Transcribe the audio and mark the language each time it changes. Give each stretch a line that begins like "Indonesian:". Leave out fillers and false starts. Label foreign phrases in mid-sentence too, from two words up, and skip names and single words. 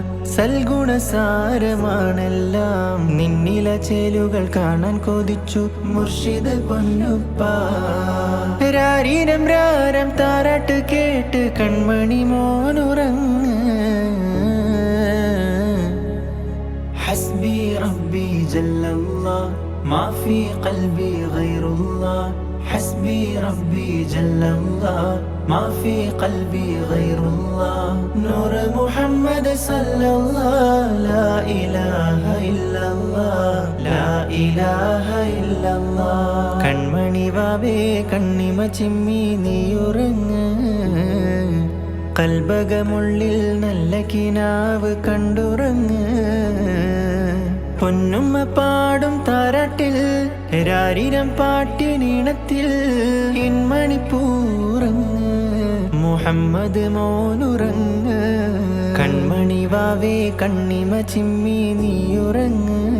Malayalam: സൽഗുണസാരമാണെല്ലാം നിന്നില ചേലുകൾ കാണാൻ കൊതിച്ചു മുർഷിദ് പൊന്നുപ്പ രാരിരം രാരം താരാട്ട് കേട്ട് കൺമണി മോനുറങ്ങ്
Arabic: حسبي ربي جل الله ما في قلبي غير الله حسبي ربي جل الله ما في قلبي غير الله نور محمد صلى الله لا إله إلا الله لا إله إلا الله
Malayalam: കൺമണി വാവേ കണ്ണിമ ചിമ്മി നീയുറങ്ങ് കൽബകമുള്ളിൽ നല്ല കിനാവ് കണ്ടുറങ്ങ് പൊന്നുമ്മ പാടും താരാട്ടിൽ രാരിരം പാട്ടിനീണത്തിൽ ഇൻമണിപ്പൂറങ്ങ് മുഹമ്മദ് മോനുറങ്ങ് കൺമണി വാവേ കണ്ണിമ ചിമ്മി നീയുറങ്ങ്